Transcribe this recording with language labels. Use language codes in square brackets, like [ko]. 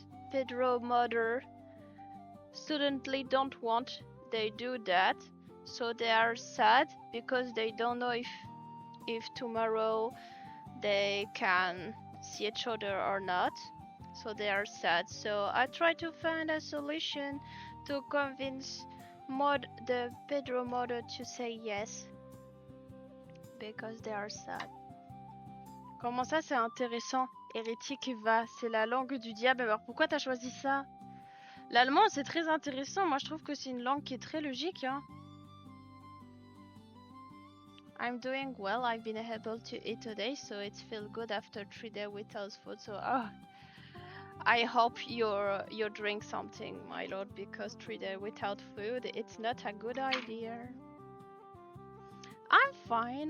[en] Pedro mother suddenly don't want they do that, so they are sad because they don't know if tomorrow they can see each other or not, so they are sad. So I try to find a solution to convince the Pedro mother to say yes because they are sad. [fr] Comment ça c'est intéressant? Hérétique va, c'est la langue du diable. Alors pourquoi t'as choisi ça? L'allemand c'est très intéressant, moi je trouve que c'est une langue qui est très logique, hein. [en] I'm doing well. I've been able to eat today, so it feels good after 3 days without food. So I hope you drink something, my lord, because 3 days without food, it's not a good idea. I'm fine.